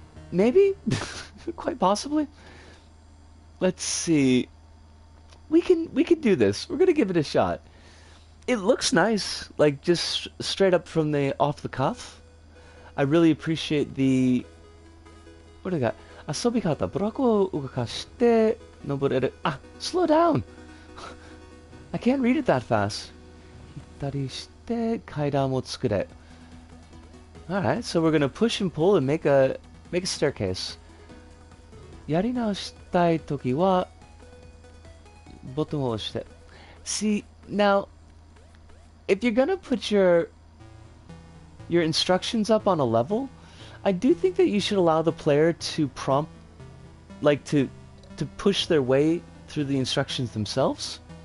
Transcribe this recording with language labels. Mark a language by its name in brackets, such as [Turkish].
[English] Maybe? Quite possibly. Let's see. We can do this. We're gonna give it a shot. It looks nice, like just straight up from the off the cuff. I really appreciate the... What do I got? [Japanese] 遊び方、ブロックを動かして登れる。 [English] Ah, slow down! I can't read it that fast. [Japanese] 行ったりして階段を作れ。 [English] Alright, so we're gonna push and pull and make a staircase. [Japanese] やり直したいときはボタンを押して。 [English] See, now, if you're gonna put your instructions up on a level, I do think that you should allow the player to prompt, like to push their way through the instructions themselves.